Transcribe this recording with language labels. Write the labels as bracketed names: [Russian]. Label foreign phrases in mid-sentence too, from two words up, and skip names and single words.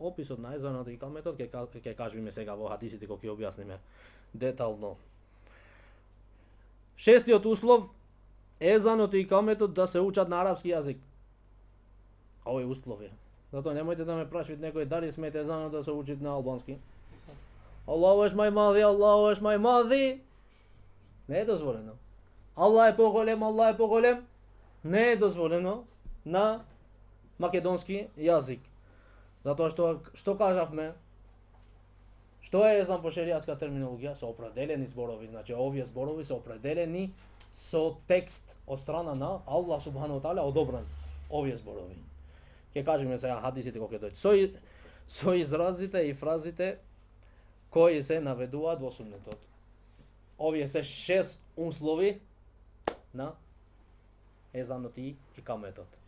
[Macedonian] Описот на езанот и каметот ќе кажеме сега во хадисите кога ќе објасниме детално. Шестиот услов, езанот и каметот да се учат на арапски јазик. Овој услов е. Затоа немојте да ме прашувате некој дали смете езанот да се учи на албански. [Albanian] Allahu është më i madh, Allahu është më i madh. [Macedonian] Не е дозволено. Аллах е поголем, Аллах е поголем. Не е дозволено на македонски јазик. Затоа што кажавме? Што е езан по шеријатска терминологија? Со определени зборови. Значи овие зборови се определени со текст од страна на [Arabic] الله سبحانه تعالى [Macedonian] одобрен. Овие зборови. Ќе кажеме сега хадисите кога ќе дојдат. Со изразите и фразите кои се наведуваат во суннетот. Овие се 6 услови на езанот и каметот.